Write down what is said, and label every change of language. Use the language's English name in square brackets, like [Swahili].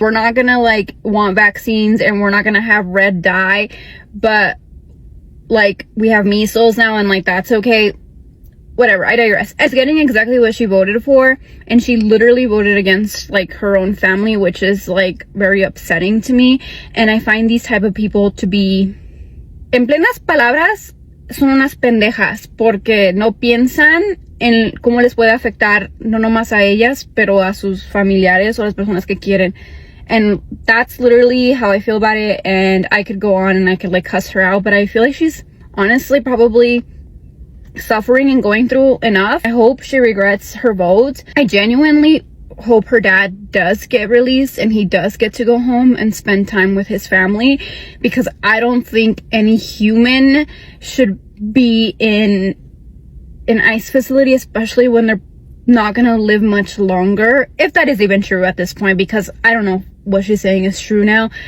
[English] We're not gonna like want vaccines and we're not gonna have red dye, but like we have measles now and like that's okay. Whatever, I digress. It's getting exactly what she voted for, and she literally voted against like her own family, which is like very upsetting to me. And I find these type of people to be, [Spanish] en plenas palabras, son unas pendejas, porque no piensan en cómo les puede afectar no nomás a ellas, pero a sus familiares o las personas que quieren. [English] And that's literally how I feel about it. And I could go on and I could like cuss her out, but I feel like she's honestly probably suffering and going through enough. I hope she regrets her vote. I genuinely hope her dad does get released and he does get to go home and spend time with his family, because I don't think any human should be in an ICE facility, especially when they're not gonna live much longer, if that is even true at this point, because I don't know what she's saying is true now.